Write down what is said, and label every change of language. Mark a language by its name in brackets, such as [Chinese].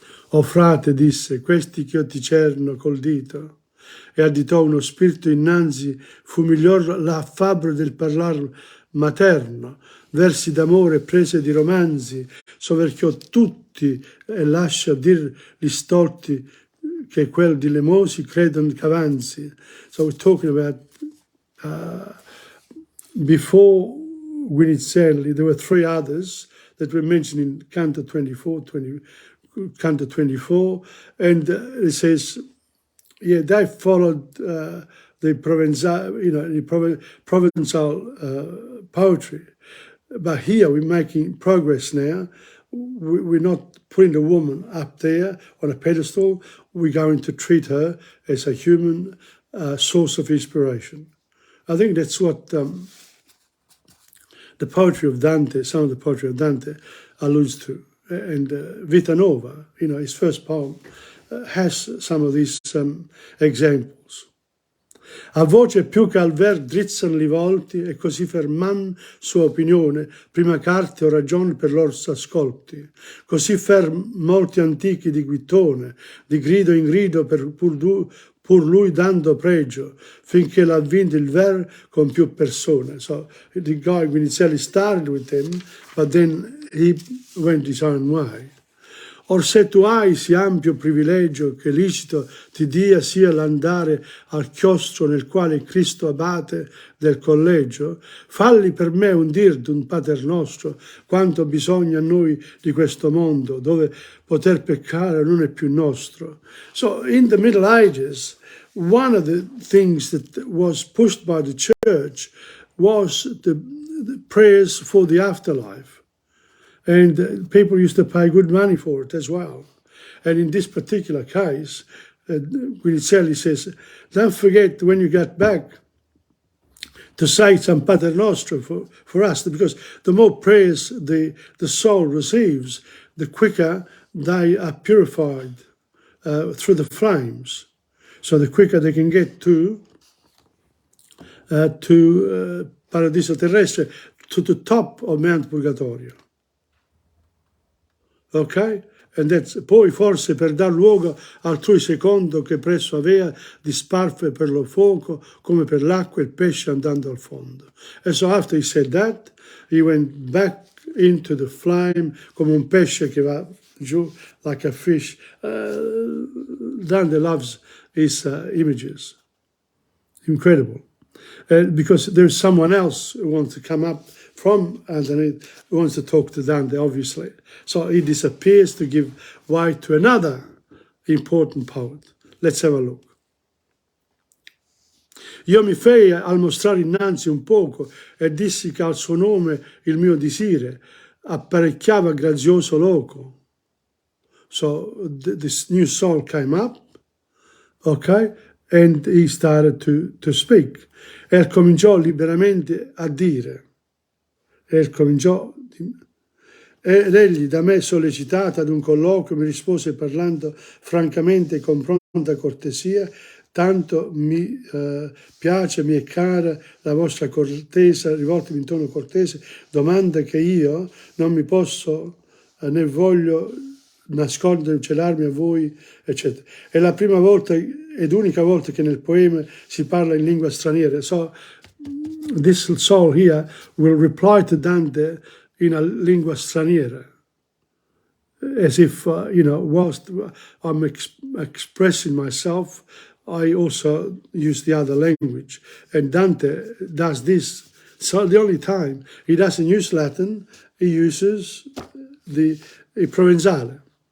[Italian] O frate, disse, questi che io ti cerno col dito, e additò uno spirito innanzi, fu miglior la fabbro del parlar materno, versi d'amore prese di romanzi, soverchiò tutti e lascia dir gli stolti che quel di Lemosi credon c'avanzi. [English] So we're talking about before Guinizelli, there were three others that were mentioned in Canto 24, and it says, yeah, they followed the Provençal, you know, the Provençal poetry. But here we're making progress now. We're not putting the woman up there on a pedestal. We're going to treat her as a human source of inspiration. I think that's what the poetry of Dante, some of the poetry of Dante alludes to. And Vita Nova, you know, his first poem, has some of these examples. [Italian] A voce più che al ver drizzan li volti e così ferman sua opinione, prima carte o ragion per lor s'ascolti. Così molti antichi di Guittone, di grido in grido pur lui dando pregio, finché l'ha vinto il ver con più persone. [English] So the guy Guinizelli started with him, but then he went his own way. [Italian] Or se tu hai sì ampio privilegio che licito ti dia sia l'andare al chiostro nel quale Cristo abate del collegio, falli per me un dir d'un Pater nostro, quanto bisogna a noi di questo mondo, dove poter peccare non è più nostro. [English] So in the Middle Ages, one of the things that was pushed by the church was the prayers for the afterlife. And people used to pay good money for it as well. And in this particular case, Guinizelli says, don't forget when you get back to say some Pater Nostro for us, because the more prayers the soul receives, the quicker they are purified through the flames. So the quicker they can get to Paradiso Terrestre, to the top of Mount Purgatorio. Ok? [Italian] Poi forse per dar luogo altrui secondo che presso avea disparve per lo fuoco come per l'acqua il pesce andando al fondo. [English] And so after he said that, he went back into the flame [Italian] come un pesce che va giù, [English] like a fish. Dante loves his images. Incredible. Because there's someone else who wants to come up from underneath, who wants to talk to Dante, obviously. So he disappears to give way to another important poet. Let's have a look. [Italian] Io mi fei al mostrare innanzi un poco e dissi che al suo nome il mio disire apparecchiava grazioso loco. [English] So this new soul came up, okay, and he started to speak. [Italian] E cominciò liberamente a dire. Ed egli, da me sollecitata ad un colloquio, mi rispose parlando francamente e con pronta cortesia, tanto mi piace, mi è cara la vostra cortese, rivoltemi in tono cortese, domanda che io non mi posso né voglio nascondere, celarmi a voi, eccetera. È la prima volta ed unica volta che nel poema si parla in lingua straniera. [English] So this soul here will reply to Dante in a [Italian] lingua straniera, [English] as if, whilst I'm expressing myself, I also use the other language. And Dante does this. So the only time he doesn't use Latin, he uses il provenzale.